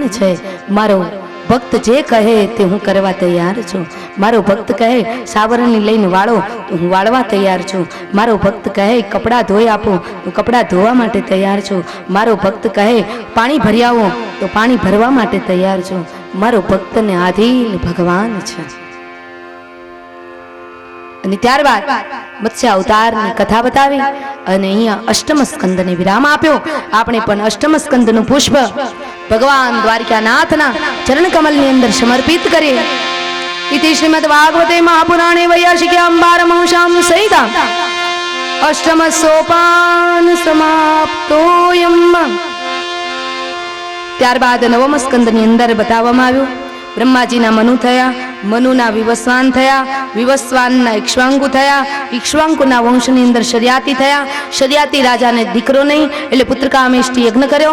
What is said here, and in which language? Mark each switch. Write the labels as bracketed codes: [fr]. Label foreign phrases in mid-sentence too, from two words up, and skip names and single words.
[gu] છે મારો ભક્ત જે કહે તે હું કરવા તૈયાર છું મારો ભક્ત કહે સાવરણી લઈને વાળો તો હું વાળવા તૈયાર છું મારો ભક્ત કહે કપડાં ધોઈ આપો તો કપડાં ધોવા માટે તૈયાર છું મારો ભક્ત કહે પાણી ભરી આવો તો પાણી ભરવા માટે તૈયાર છું મારો ભક્તને આધીન ભગવાન છે અને ત્યારબાદ મત્સ્ય અવતારની કથા બતાવી અને અહીંયા અષ્ટમ સ્કંદને વિરામ આપ્યો. આપણે પણ અષ્ટમ સ્કંદનું પુષ્પ ભગવાન દ્વારકાનાથના ચરણ કમલની અંદર સમર્પિત કરીએ. [sa] इति श्रीमद् भागवते महापुराणे वैयासिक्यां पारमहंस्यां सहितां अष्टम सोपान समाप्तोयम्. [gu] ત્યારબાદ નવમ સ્કંદની અંદર બતાવવામાં આવ્યું બ્રહ્માજીના મનુ થયા, મનુના વિવસ્વાન થયા, વિવસ્વાનના ઇક્ષ્વાકુ થયા, ઇક્ષ્વાકુના વંશની અંદર શર્યાતિ થયા, શર્યાતિ રાજાને દીકરો નહીં એટલે પુત્રકામેષ્ટિ યજ્ઞ કર્યો.